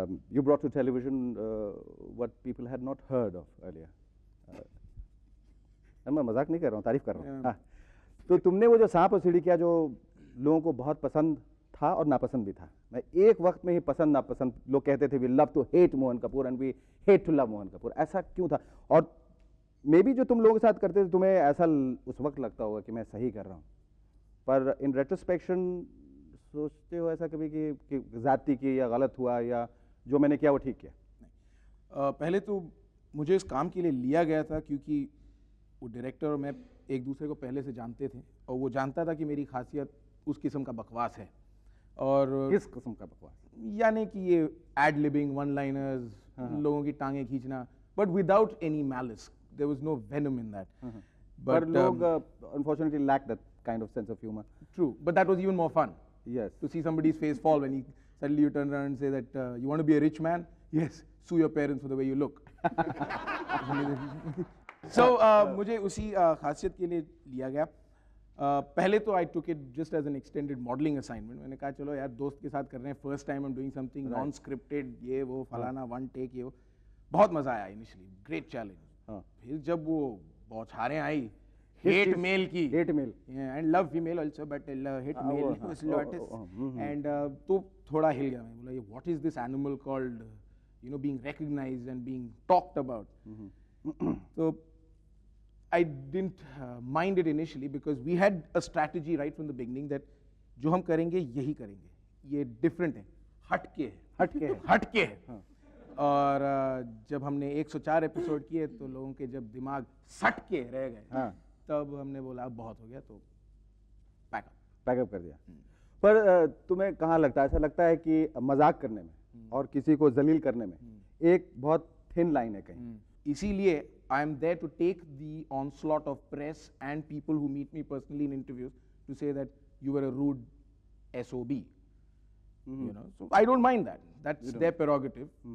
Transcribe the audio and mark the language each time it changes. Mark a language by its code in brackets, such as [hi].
[en] You brought to television what people had not heard of earlier. [hi] मैं मजाक नहीं कर रहा हूँ, तारीफ कर रहा हूँ। हाँ। तो तुमने वो जो सांप और सीढ़ी किया, जो लोगों को बहुत पसंद था और नापसंद भी था। मैं एक वक्त में ही पसंद नापसंद, लोग कहते थे [en] We love to hate Mohan Kapoor and we hate to love Mohan Kapoor. ऐसा [hi] क्यों था? और मे बी जो तुम लोगों के साथ करते थे, तुम्हें ऐसा उस वक्त लगता होगा कि मैं सही कर रहा हूँ, पर [en] in retrospection [hi] सोचते हो ऐसा कभी कि जाति की या गलत हुआ, या जो मैंने किया वो ठीक किया? पहले तो मुझे इस काम के लिए लिया गया था क्योंकि वो डायरेक्टर और मैं एक दूसरे को पहले से जानते थे, और वो जानता था कि मेरी खासियत उस किस्म का बकवास है। और किस किस्म का बकवास? यानी कि ये [en] ad libbing, one liners, [hi] लोगों की टांगें खींचना, [en] But without any malice, there was no venom in that. But लोग unfortunately lack that kind of sense of humor. True, but that was even more fun. Yes. To see somebody's face fall when suddenly you turn around and say that you want to be a rich man? Yes, sue your parents for the way you look. [hi] So मुझे उसी खासियत के लिए लिया गया। पहले तो [en] I took it just as an extended modeling assignment. [hi] मैंने कहा चलो यार, दोस्त के साथ कर रहे हैं, [en] first time I'm doing something non-scripted, [hi] ये वो फलाना, [en] one take, [hi] ये वो। बहुत मजा आया [en] initially, great challenge. [hi] फिर जब वो बौछारें आई [en] hate male [hi] की, [en] hate male, yeah, and love female also, but hate male was lotus, and [hi] तो थोड़ा हिल गया। मैं बोला ये [en] what is this animal called, you know, being recognized and being talked about. So I didn't mind it initially because we had a strategy right from the beginning that [hi] जो हम करेंगे यही करेंगे, ये different है, हटके है। और जब हमने 104 एपिसोड किए तो लोगों के जब दिमाग सट के रह गए, तब हमने बोला अब बहुत हो गया, तो पैकअप कर दिया। पर तुम्हें कहाँ लगता है, ऐसा लगता है कि मजाक करने में और किसी को जलील करने में एक बहुत थिन लाइन है कहीं? इसीलिए [en] I am there to take the onslaught of press and people who meet me personally in interviews to say that you were a rude SOB. You know, so I don't mind that. That's their prerogative.